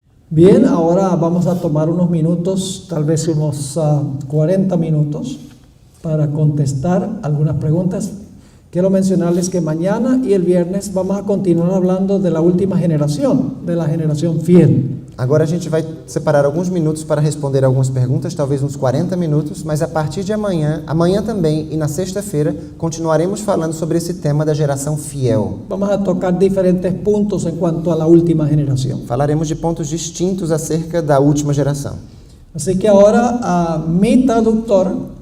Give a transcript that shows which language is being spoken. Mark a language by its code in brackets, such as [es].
[es] Bien, ahora vamos a tomar unos minutos, tal vez unos 40 minutos, para contestar algunas preguntas. Quiero mencionarles que mañana y el viernes vamos a continuar hablando de la última generación, de la generación fiel. [pt] Agora a gente vai separar alguns minutos para responder algumas perguntas, talvez uns 40 minutos, mas a partir de amanhã também e na sexta-feira, continuaremos falando sobre esse tema da geração fiel. [es] Vamos a tocar diferentes puntos en cuanto a la última generación. [pt] Falaremos de pontos distintos acerca da última geração. [es] Así que ahora mi traductor